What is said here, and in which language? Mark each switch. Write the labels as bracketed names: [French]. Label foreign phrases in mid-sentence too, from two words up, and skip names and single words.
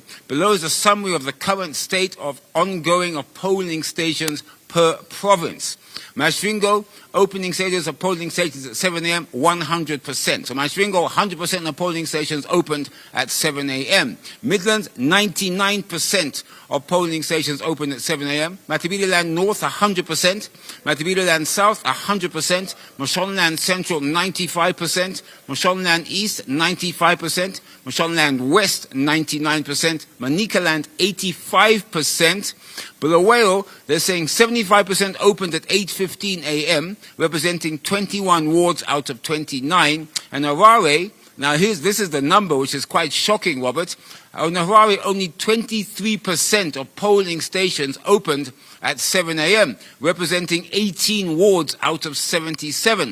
[English] Below is a summary of the current state of ongoing of polling stations per province. Masvingo, opening stages of polling stations at 7 a.m., 100%. So Masvingo, 100% of polling stations opened at 7 a.m. Midlands, 99% of polling stations opened at 7 a.m. Matabeleland North, 100%. Matabeleland South, 100%. Mashonaland Central, 95%. Mashonaland East, 95%. Mashonaland West, 99%. Manicaland, 85%. Bulawayo, they're saying 75% opened at 8:15 a.m., representing 21 wards out of 29. And Harare, now this is the number which is quite shocking, Robert. In Harare, only 23% of polling stations opened at 7 a.m., representing 18 wards out of 77.